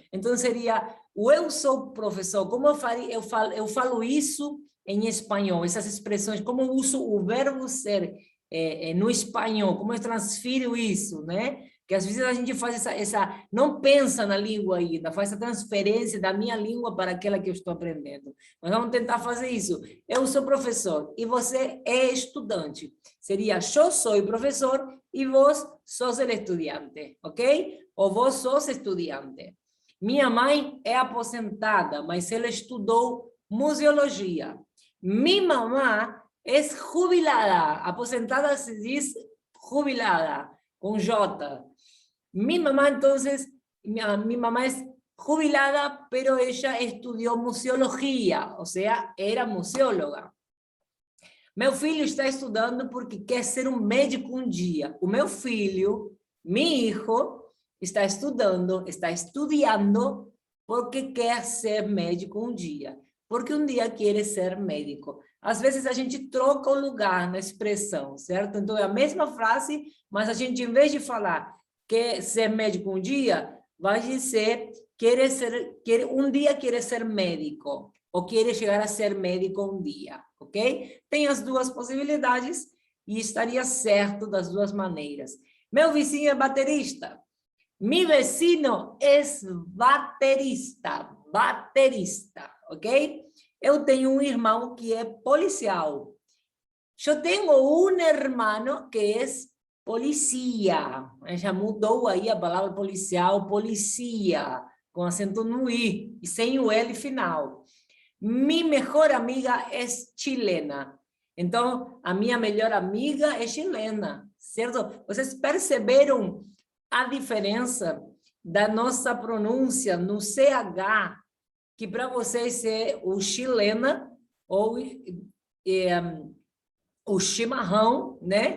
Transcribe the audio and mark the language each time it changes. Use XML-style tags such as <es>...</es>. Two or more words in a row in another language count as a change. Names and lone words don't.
<pt>Então seria, o eu sou professor, como eu falo isso em espanhol, essas expressões, como eu uso o verbo ser no espanhol, como eu transfiro isso, né? Que às vezes a gente faz não pensa na língua ainda, faz essa transferência da minha língua para aquela que eu estou aprendendo. Mas vamos tentar fazer isso. Eu sou professor e você é estudante. Seria, eu sou professor e</pt> <es>vos sos el estudiante,</es> <pt>ok? Ou</pt> <es>vos sos</es> <pt>estudante. Minha mãe é aposentada, mas ela estudou museologia.</pt> <es>Mi mamá es jubilada. Aposentada se diz jubilada, con J. Mi mamá, entonces, mi mamá es jubilada, pero ella estudió museología, o sea, era museóloga.</es> <pt>Meu filho está estudando porque quer ser um médico um dia. O meu filho,</pt> <es>mi hijo,</es> <pt>está estudando porque quer ser médico um dia. Porque um dia quer ser médico. Às vezes a gente troca o lugar na expressão, certo? Então é a mesma frase, mas a gente, em vez de falar quer ser médico um dia, vai dizer um dia quer ser médico, ou quer chegar a ser médico um dia, ok? Tem as duas possibilidades e estaria certo das duas maneiras. Meu vizinho é baterista.</pt> <es>Mi vecino</es> <pt>é baterista, ok? Eu tenho um irmão que é policial. Eu tenho um hermano que é polícia. Já mudou aí a palavra policial, polícia, com acento no I e sem o L final.</pt> <es>Mi mejor amiga</es> <pt>é chilena. Então, a minha melhor amiga é chilena, certo? Vocês perceberam a diferença da nossa pronúncia no CH, que para vocês é o chilena ou o chimarrão, né?</pt>